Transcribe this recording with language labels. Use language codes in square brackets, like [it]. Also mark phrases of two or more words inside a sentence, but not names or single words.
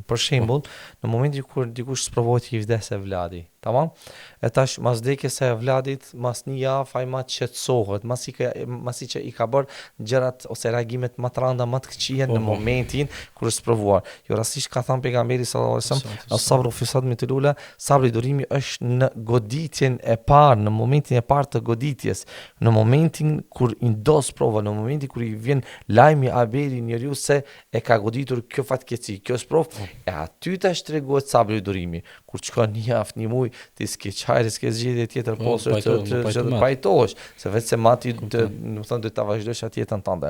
[sq] Për shembull, në momentin kur dikush sprovohet i vdes e vladi, tamam? E tash mas vdekjes së vladit, mas një javë ai ma qetësohet, masi që i ka bërë gjërat ose reagimet më të rënda, më të këqija në momentin kur është sprovuar. Jo rastisht ka thënë pejgamberi [ar] صلى الله عليه وسلم, الصبر في الصدمة الأولى, [sq] sabri durimi është në goditjen e parë, në momentin e parë të goditjes, në momentin kur i ndos prova, në momenti kur i vjen lajmi aberi njeriu se e ka goditur kjo fatkeqësi, kjo sprov, e aty tash tregohet sabri i durimi. Kur shkon një javë, një muaj, ti s'ke çajre, s'ke zgjidhje tjetër poshtë të pajtohesh, se vetë se mati do ta vazhdosh atë jetën tënde.